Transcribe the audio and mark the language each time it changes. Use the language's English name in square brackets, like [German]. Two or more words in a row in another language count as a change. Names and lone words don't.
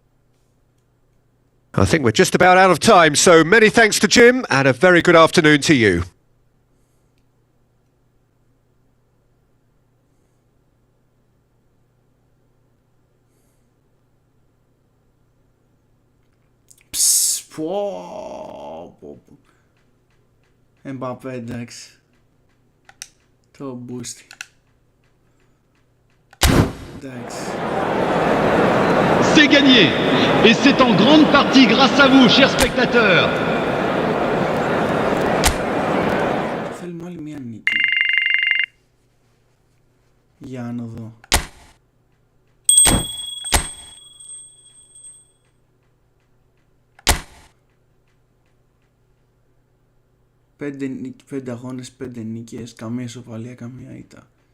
[English] I think we're just about out of time, so many thanks to Jim, and a very good afternoon to you. [Greek] Mbappé, εντάξει. Το μπούστι. Εντάξει. [French] C'est gagné. Et c'est en grande partie grâce à vous, chers spectateurs. [Greek] Θέλουμε άλλη μια νίκη. Για να δω. Πέντε αγώνες, 5 νίκες, καμία ισοπαλία, καμία ήττα.